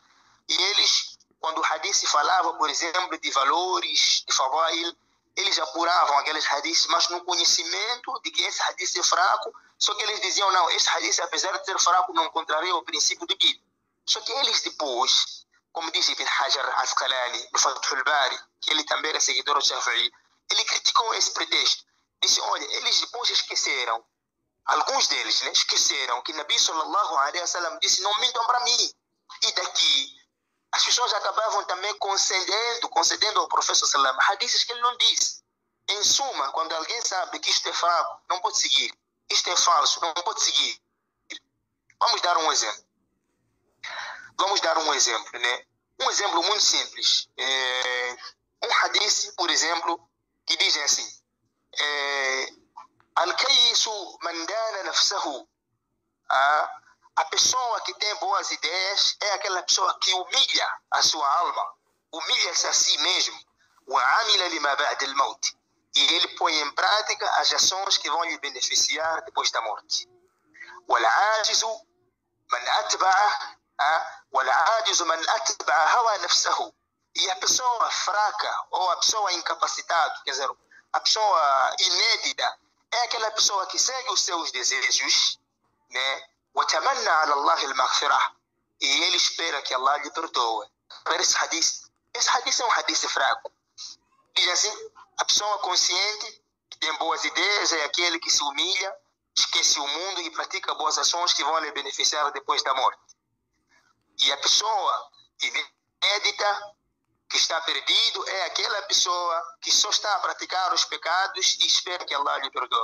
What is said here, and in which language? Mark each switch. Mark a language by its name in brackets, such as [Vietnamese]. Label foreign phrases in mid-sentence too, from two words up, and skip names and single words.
[Portuguese] E eles, quando o hadith falava, por exemplo, de valores, de fadail, eles apuravam aqueles hadiths, mas no conhecimento de que esse hadith é fraco, só que eles diziam, não, esse hadith, apesar de ser fraco, não contraria o princípio de que. Só que eles depois, como disse Ibn Hajar Asqalani, no Fath al-Bari, que ele também era seguidor do Shafi'i, ele criticou esse pretexto. Disse, olha, eles depois esqueceram, alguns deles, né, esqueceram que Nabi [Arabic] صلى الله عليه وسلم [Portuguese] disse, não mintam para mim. E daqui, as pessoas acabavam também concedendo ao professor sallallahu hadiths que ele não disse. Em suma, quando alguém sabe que isto é fraco, não pode seguir. Isto é falso, não pode seguir. Vamos dar um exemplo. Né? Um exemplo muito simples. Um hadith, por exemplo, que diz assim: [Arabic] الكيس من دان نفسه. [Portuguese] A pessoa que tem boas ideias é aquela pessoa que humilha a sua alma, humilha-se a si mesmo. [Arabic] وعمل لما بعد الموت. [Portuguese] E ele põe em prática as ações que vão lhe beneficiar depois da morte. [Arabic] والعاجز من أتبع هوى نفسه. [Portuguese] E a pessoa fraca ou a pessoa incapacitada, quer dizer, a pessoa inédita, é aquela pessoa que segue os seus desejos, né? [Arabic] وَتَمَنَّى عَلَى اللَّهِ الْمَغْفِرَةِ. [Portuguese] E ele espera que Allah lhe perdoe. Esse hadith é um hadith fraco. Diz assim, a pessoa consciente, que tem boas ideias, é aquele que se humilha, esquece o mundo e pratica boas ações que vão lhe beneficiar depois da morte. E a pessoa inédita, que está perdido, é aquela pessoa que só está a praticar os pecados e espera que Allah lhe perdoe.